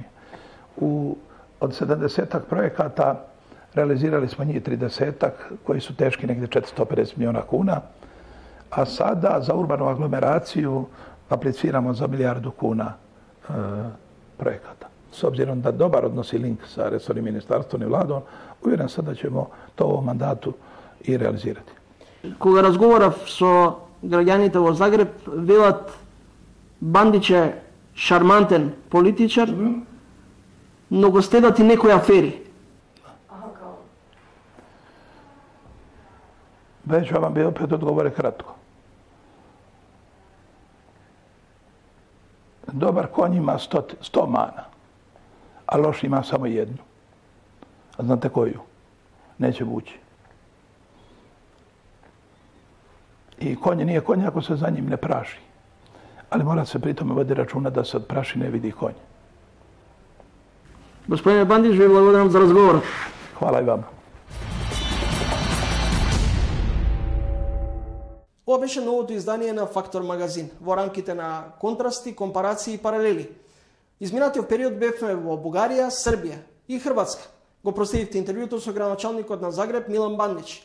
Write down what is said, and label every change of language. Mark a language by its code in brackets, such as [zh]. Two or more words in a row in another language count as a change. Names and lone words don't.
[hr] Od 70-ak projekata realizirali smo njih 30-ak koji su teški negdje 450 miliona kuna, a sada za urbanu aglomeraciju apliciramo za 1 milijardu kuna projekata. S obzirom da dobar odnosi link sa resornim ministarstvom i vladom, uvjeren sam da ćemo to u ovom mandatu i realizirati. [mk] Кога разговарав со граѓаните во Загреб, велат Бандич е шармантен политичар, но го стедат и некои афери. [hr] Već vam bi opet odgovore kratko. Dobar konj ima 100 mana, a loš ima samo jednu. A znate koju? neće vući. I konj nije konj ako se za njim ne praši. Ali mora se pritom vodi računa da se od prašine vidi konj. Gospodine Bandić, [mk] ви благодарам [hr] za razgovor. Hvala i vama. [mk] Ова беше новото издание на Фактор магазин, во рамките на контрасти, компарации и паралели. Изминатиот период бевме во Бугарија, Србија и Хрватска. Го проследивте интервјуто со градоначалникот на Загреб Милан Бандич.